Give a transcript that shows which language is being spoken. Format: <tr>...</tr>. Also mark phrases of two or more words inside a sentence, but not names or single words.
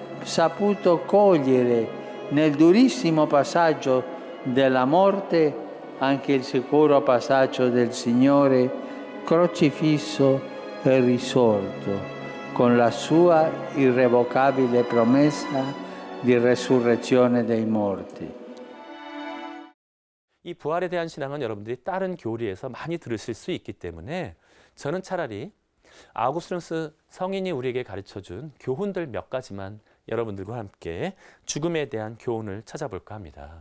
<it>saputo cogliere nel durissimo passaggio della morte anche il sicuro passaggio del Signore crocifisso e risorto, con la sua irrevocabile promessa di resurrezione dei morti.</it> <ko>이 부활에 대한 신앙은 여러분들이 다른 교리에서 많이 들으실 수 있기 때문에 저는 차라리 아우구스티누스 성인이 우리에게 가르쳐준 교훈들 몇 가지만 여러분들과 함께 죽음에 대한 교훈을 찾아볼까 합니다.</ko>